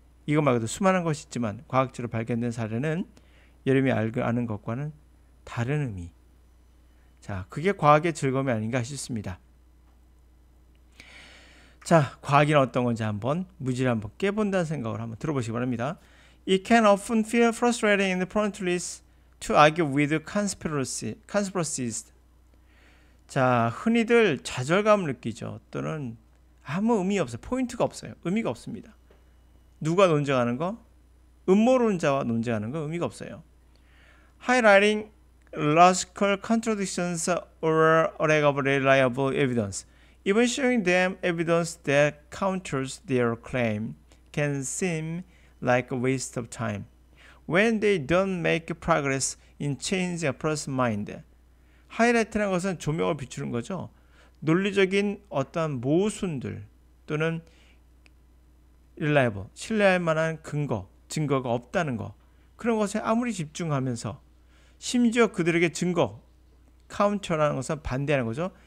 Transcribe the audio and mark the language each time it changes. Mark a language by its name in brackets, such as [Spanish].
[Korean] 이것 말고도 수많은 것이 있지만 과학적으로 발견된 사례는 여러분이 아는 것과는 다른 의미. 자, 그게 과학의 즐거움이 아닌가 싶습니다. 자, 과학이 어떤 건지 한번 무지를 한번 깨본다는 생각을 한번 들어보시기 바랍니다. [English] It can often feel frustrating and pointless to argue with conspiracies. [Korean] 자, 흔히들 좌절감을 느끼죠. 또는 아무 의미 없어요. 포인트가 없어요. 의미가 없습니다. 누가 논쟁하는 거? 음모론자와 논쟁하는 거 의미가 없어요. [English] Highlighting logical contradictions or lack of reliable evidence. Even showing them evidence that counters their claim can seem like a waste of time when they don't make progress in changing a person's mind. [Korean] 하이라이트라는 것은 조명을 비추는 거죠. 논리적인 어떤 모순들 또는 reliable, 신뢰할 만한 증거가 없다는 거. 그런 것에 아무리 집중하면서 심지어 그들에게 counter라는 것은 반대하는 거죠.